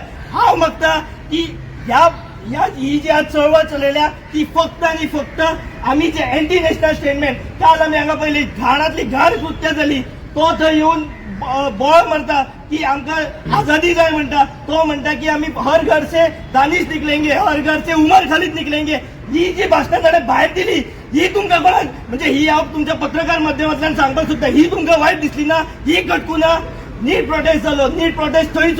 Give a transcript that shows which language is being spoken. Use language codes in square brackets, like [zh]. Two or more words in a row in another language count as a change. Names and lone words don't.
[kok] हांव मागता की ही जी आज चळवळ चलयल्या ती फक्त आणि फक्त आम्ही जे [en] anti national statement [kok] काल आम्ही हांगा पयली घाणातली घाण कृत्य जाली तो थंय येऊन बोळ मारता की आमकां आझादी जाय म्हणटा. तो म्हणटा की आम्ही [hi] हर घर से दानिश निकलेंगे, हर घर से उमर खालीद निकलेंगे. [kok] ही जी भाषणां ताणें भायर दिली ही तुमकां कोणाक म्हणजे ही हांव तुमच्या पत्रकार माध्यमांतल्यान सांगपाक सोदता ही तुमकां वायट दिसली ना? ही कटकू ना? नीट प्रोटेस्ट जालो, नीट प्रोटेस्ट थंय